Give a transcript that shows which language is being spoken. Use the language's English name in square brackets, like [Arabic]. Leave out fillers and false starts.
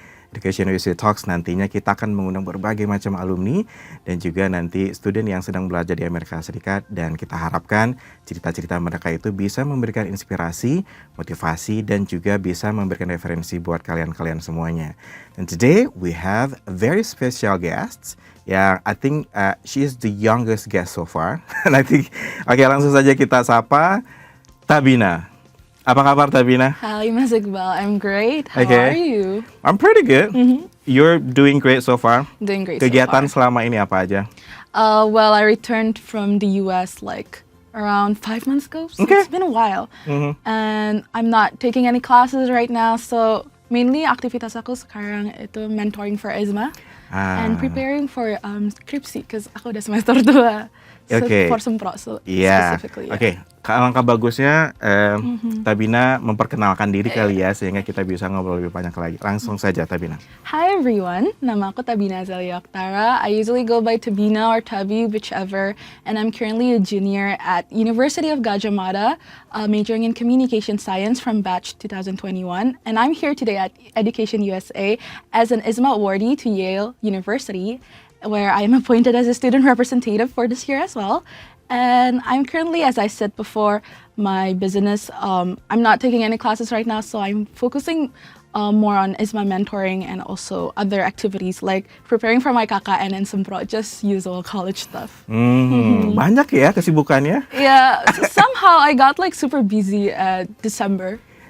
[Indonesian] EducationUSA Talks nantinya kita akan mengundang berbagai macam alumni dan juga nanti student yang sedang belajar di Amerika Serikat, dan kita harapkan cerita-cerita mereka itu bisa memberikan inspirasi, motivasi, dan juga bisa memberikan referensi buat kalian-kalian semuanya. [English] And today we have a very special guest. Yeah, I think she is the youngest guest so far. And I think, [Indonesian] oke, langsung saja kita sapa Tabina. Apa kabar Tabina? [English] Hi, Mas Iqbal. I'm great. How are you? I'm pretty good. You're doing great so far. Doing great [Indonesian] Kegiatan [English] so far. [Indonesian] selama ini apa aja? [English] Well, I returned from the US like around 5 months ago, so Okay. it's been a while. And I'm not taking any classes right now, so mainly [Indonesian] aktivitas aku sekarang itu [English] mentoring for IISMA. And preparing for skripsi, because [Indonesian] aku udah semester 2. [English] Okay. For sempro, so [Indonesian] Iya. [English] specifically. [Indonesian] Oke, alangkah bagusnya Tabina memperkenalkan diri kali ya, sehingga kita bisa ngobrol lebih banyak lagi. Langsung saja Tabina. [English] Hi everyone, [Indonesian] nama aku Tabina Zelia Oktara. [English] I usually go by Tabina or Tabi, whichever, and I'm currently a junior at University of Gadjah Mada, majoring in communication science from batch 2021, and I'm here today at EducationUSA as an IISMA awardee to Yale University, where I am appointed as a student representative for this year as well. And I'm currently, as I said before, my business, I'm not taking any classes right now, so I'm focusing more on IISMA mentoring and also other activities like preparing for my KKN and sempro, just usual college stuff. [Indonesian] Banyak ya kesibukannya. [English] Yeah, somehow I got like super busy at December.